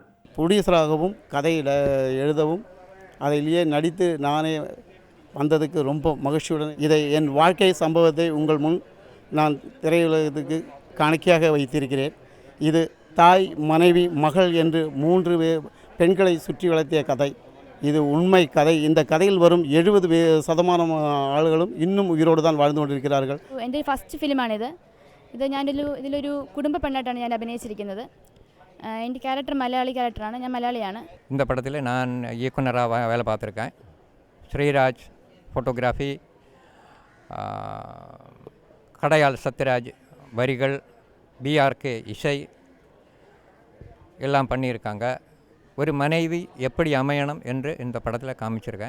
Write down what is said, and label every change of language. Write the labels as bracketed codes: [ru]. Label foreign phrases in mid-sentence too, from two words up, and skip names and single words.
[ta] ப்ரொடியூசராகவும் கதையில் எழுதவும் அதிலேயே நடித்து நானே வந்ததுக்கு ரொம்ப மகிழ்ச்சியுடன் இதை என் வாழ்க்கை சம்பவத்தை உங்கள் முன் நான் திரையுலகத்துக்கு காணிக்கையாக வைத்திருக்கிறேன். இது தாய், மனைவி, மகள் என்று 3 பெண்களை சுற்றி வளர்த்திய கதை. இது உண்மை கதை. இந்த கதையில் வரும் 70% ആളുകളും இன்னும் ഉയരോട് தான் வாழ்ந்து കൊണ്ടിരിக்கிறார்கள். [ml] എൻ്റെ ഫസ്റ്റ് ഫിലിമാണിത്. ഇത് ഇതിലൊരു കുടുംബ പെണ്ണായിട്ടാണ് ഞാൻ അഭിനയിച്ചിരിക്കുന്നത്. എൻ്റെ ക്യാരക്ടർ മലയാളി ക്യാരക്ടറാണ്, ഞാൻ മലയാളിയാണ്. [ta] இந்த படத்தில் நான் இயக்குனராக வேலை பார்த்துருக்கேன். ஸ்ரீராஜ் ஃபோட்டோகிராஃபி, கடையால் சத்யராஜ் வரிகள், பிஆர்கே இசை எல்லாம் பண்ணியிருக்காங்க. ஒரு மனைவி எப்படி அமையணும் என்று இந்த படத்தில் காமிச்சிருக்கேன்.